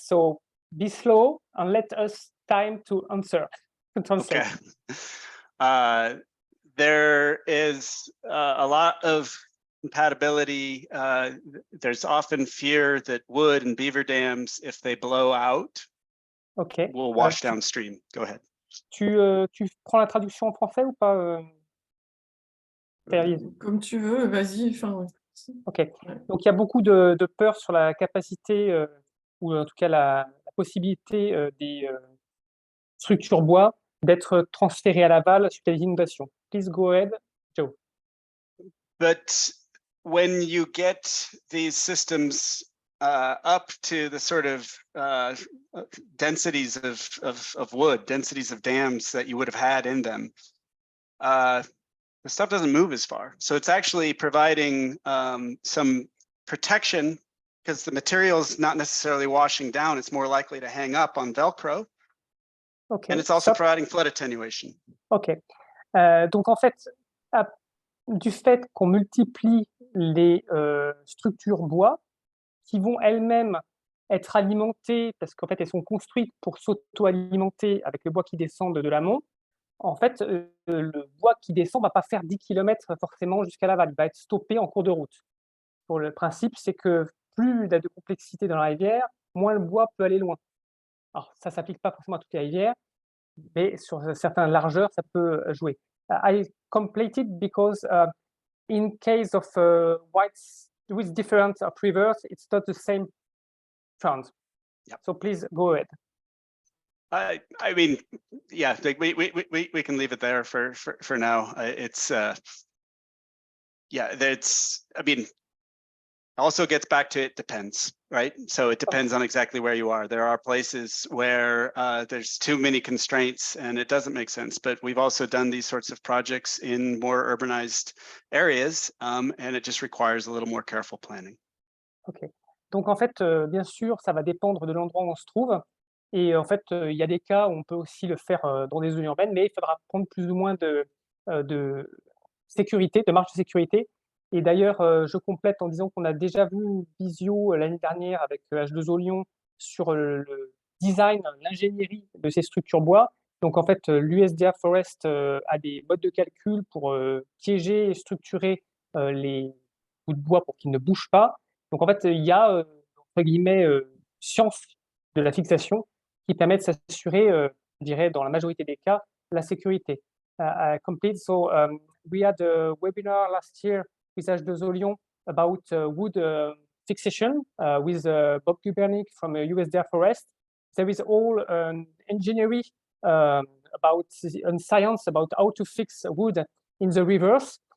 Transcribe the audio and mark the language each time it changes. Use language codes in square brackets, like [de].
[en] So be slow and let us time to answer. To translate. Okay. There is a lot of compatibility. There's often fear that wood and beaver dams, if they blow out, okay, will wash downstream. Go ahead. [fr] Tu prends la traduction en français ou pas, Comme tu veux, vas-y. Ok. Donc il y a beaucoup de peur sur la capacité ou en tout cas la possibilité des structures bois d'être transférées à l'aval suite à des inondations. [en] Please go ahead, Joe. But when you get these systems up to the sort of densities of wood, densities of dams that you would have had in them, the stuff doesn't move as far. So it's actually providing some protection because the material is not necessarily washing down. It's more likely to hang up on Velcro. Okay. And it's also providing flood attenuation. [fr] Ok. Donc en fait, du fait qu'on multiplie les structures bois qui vont elles-mêmes être alimentées, parce qu'en fait elles sont construites pour s'auto-alimenter avec le bois qui descend de l'amont, en fait le bois qui descend ne va pas faire 10 km forcément jusqu'à l'aval, il va être stoppé en cours de route. Pour le principe, c'est que plus il y a de complexité dans la rivière, moins le bois peut aller loin. Alors ça ne s'applique pas forcément à toutes les rivières, mais sur certaines largeurs, ça peut jouer. I [en] completed because in case of whites with different rivers, it's not the same trend. Yep. So please go ahead. I mean, yeah, like we can leave it there for now. It's yeah, that's, I mean, also gets back to it depends, right? So it depends on exactly where you are. There are places where there's too many constraints and it doesn't make sense, but we've also done these sorts of projects in more urbanized areas and it just requires a little more careful planning. [fr] Ok. Donc en fait, bien sûr, ça va dépendre de l'endroit où on se trouve. Et en fait, il y a des cas où on peut aussi le faire dans des zones urbaines, mais il faudra prendre plus ou moins de sécurité, de marge de sécurité. Et d'ailleurs, je complète en disant qu'on a déjà vu une visio l'année dernière avec H2O Lyon sur le design, l'ingénierie de ces structures bois. Donc en fait, l'USDA Forest a des modes de calcul pour piéger et structurer les bouts de bois pour qu'ils ne bougent pas. Donc en fait, il y a, entre guillemets, science de la fixation qui permet de s'assurer, je dirais, dans la majorité des cas, la sécurité. [en] Complete. So we had a webinar last year with H2O Lyon about wood fixation with Bob Gubernik from USDA Forest. There is all engineering about and science about how to fix wood in the rivers.